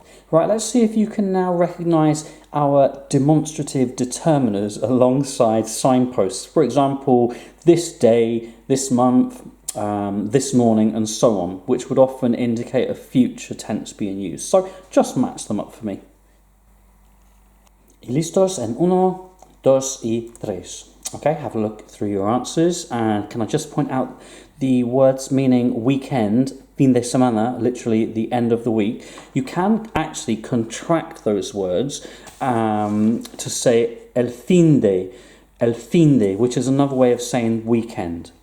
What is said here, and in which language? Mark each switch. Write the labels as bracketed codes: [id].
[en] Right, let's see if you can now recognise our demonstrative determiners alongside signposts. For example, this day, this month, this morning, and so on, which would often indicate a future tense being used. So just match them up for me. [es] Y listos en uno, dos y tres. [en] Okay, have a look through your answers, and can I just point out the words meaning weekend, fin de semana, literally the end of the week. You can actually contract those words to say el fin de, which is another way of saying weekend.